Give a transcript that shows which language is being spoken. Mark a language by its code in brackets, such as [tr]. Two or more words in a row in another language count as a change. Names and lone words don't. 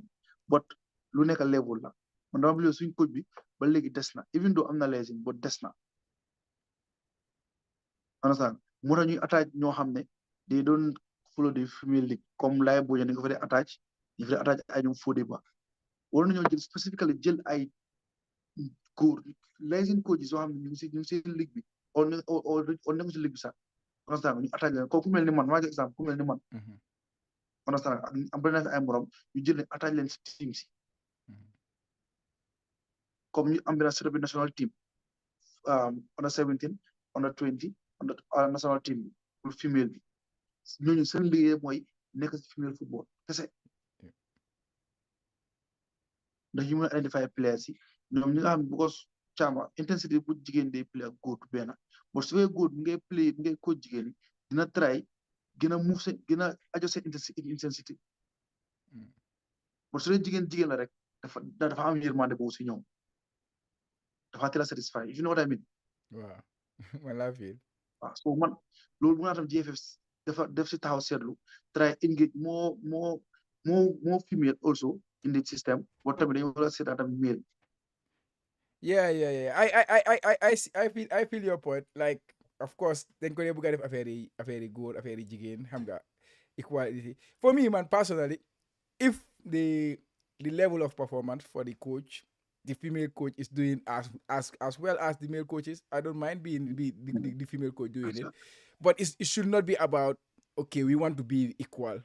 [wo] But lu nekk level la. Man dama believe suñ coach bi ba léegi des na [en] even though [wo] am na lésine but des na. [en] Understand? [wo] Moo tax ñuy attaque ñoo xam ne [en] they don't follow the female league [wo] comme lay boo ñu ko fa dee attaque ñu fa dee attaque ay ñoom Fodé Ba war nañoo jël spécifiquement jël ay góor lésine coach soo xam ne ñu ngi si ligue bi on nekk si ligue bi sax understand ñu attaque leen ku mel ni man maa ngi exemple ku mel ni man understand am bëri na fi ay morom ñu jël leen attaque leen si team si comme ñu am benn setup bi [en] national team under 17 under 20 under national team [wo] bi pour female bi ñooñu seen liggéey mooy nekk si female football kese ndax ñu mën a [en] identify players [wo] yi ñoom ñi nga xam ne because Chama intensity bu jigéen day play ak góor benn but su fekkee góor bi ngay coach jigéen ñi dina try gën a move seen gën a adjust seen intensity but su dee jigéen la rek dafa am yërmande boobu si ñoom dafa teel a satisfy [en] if you know what I mean. [wo] waaw man laa fi. waaw so man loolu mën naa tam GFF def si taxaw seetlu [en] try engage more female also in the system [wo] but tamit dañu war a seetaan tamit male. [en] Yeah. I feel your point. Like, of course, [wo] dañ ko dee bëgg a def affaire yi góor affaire yi jigéen xam nga equality. [en] For me, man, personally, if the level of performance for the coach, the female coach is doing as well as the male coaches, I don't mind being the female coach doing it. But it should not be about, okay, we want to be equal.